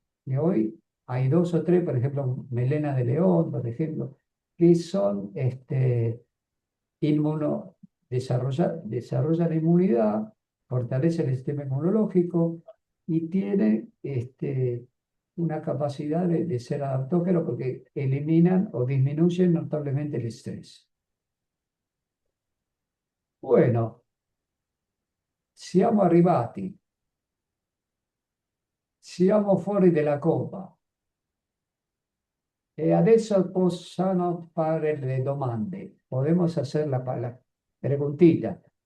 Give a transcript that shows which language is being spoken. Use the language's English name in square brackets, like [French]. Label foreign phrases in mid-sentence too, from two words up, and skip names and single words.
[Spanish] Y hoy hay 2 o 3, por ejemplo, melena de león, por ejemplo, que son desarrollan inmunidad, fortalecen el sistema inmunológico y tienen una capacidad de ser adaptógenos porque eliminan o disminuyen notablemente el estrés. Bueno, [Italian] siamo arrivati, siamo fuori della coppa e adesso possono fare le domande. [Spanish] Podemos hacer la preguntita.